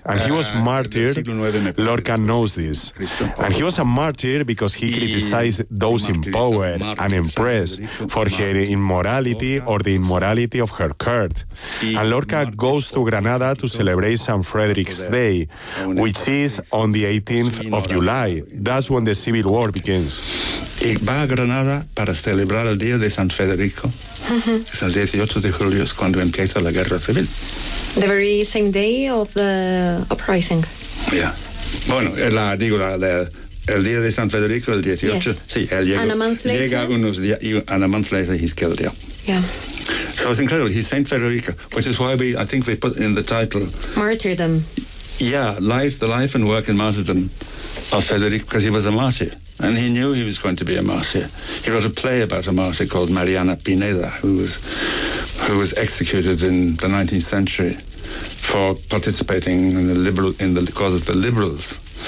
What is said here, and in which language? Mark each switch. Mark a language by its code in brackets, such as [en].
[en] And he was martyred. Lorca knows this. And he was a martyr because he criticized those in power and impressed for her immorality or the immorality of her court. And Lorca goes to Granada to celebrate Saint Frederick's Day, which is on the 18th of July. That's when the civil war begins. [es] Y va a Granada para celebrar el día de San Federico. Es el 18 de julio es cuando empieza la guerra civil. [en] The very same day of the uprising. Yeah. [es] Bueno, el día de San Federico, el 18. [en] Yes. [es] Sí, él llega. [en] And a month later. [es] Llega unos días y [en] and a month later he's killed, yeah. Yeah. So it's incredible. He's Saint Federico, which is why we put in the title. Martyrdom. Yeah, life, the life and work and martyrdom of Frederick, because he was a martyr. And he knew he was going to be a martyr. He wrote a play about a martyr called Mariana Pineda, who was executed in the 19th century for participating in the cause of the liberals.